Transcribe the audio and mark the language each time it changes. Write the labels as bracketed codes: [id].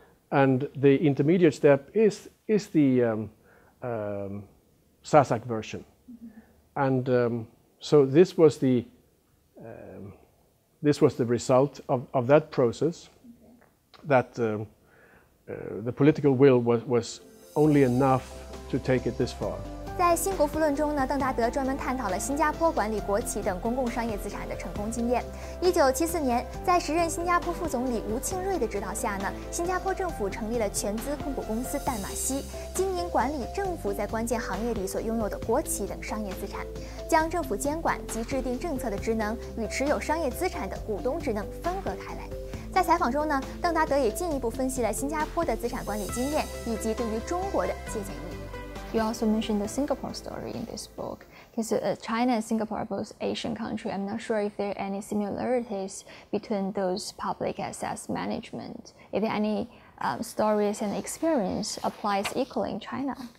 [en] And the intermediate step is the SASAC version. And so this was the result of that process, that the political will was only enough to take it this far. [zh] 在新国富论中呢，邓达德专门探讨了新加坡管理国企等公共商业资产的成功经验。 1974年，在时任新加坡副总理吴庆瑞的指导下呢，新加坡政府成立了全资控股公司淡马锡，经营管理政府在关键行业里所拥有的国企等商业资产，将政府监管及制定政策的职能与持有商业资产的股东职能分隔开来。在采访中呢，邓达德也进一步分析了新加坡的资产管理经验以及对于中国的借鉴意义。 [en] You also mentioned the Singapore story in this book, because China and Singapore are both Asian countries. I'm not sure if there are any similarities between those public assets management. If there are any stories and experience applies equally in China.